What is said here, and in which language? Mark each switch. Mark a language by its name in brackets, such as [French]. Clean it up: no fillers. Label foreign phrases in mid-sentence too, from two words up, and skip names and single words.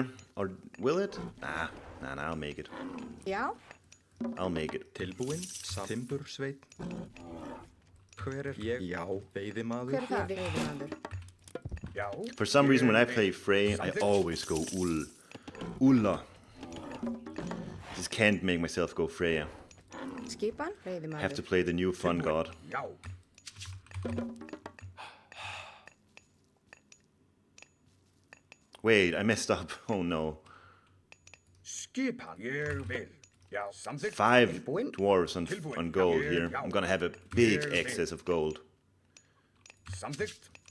[English] Or will it? Nah, I'll make it. [Icelandic] Já, [English] I'll make it. [Icelandic] Tilbúin. Timbursveit. Hver ég? Já. Veiðimaður. hver þar, veiðimaður. Já. [English] For some reason when I play Frey, I always go Ulla. Just can't make myself go Freya. [Icelandic] Skipan, veiðimaður. [English] Have to play the new fun god. [Icelandic] Já. [English] Wait, I messed up. Oh no. [Icelandic] Skipan. Ég vil. Já, samþykkt. [English] 5 dwarves on gold here. I'm gonna have a big excess of gold. [Icelandic] Samþykkt.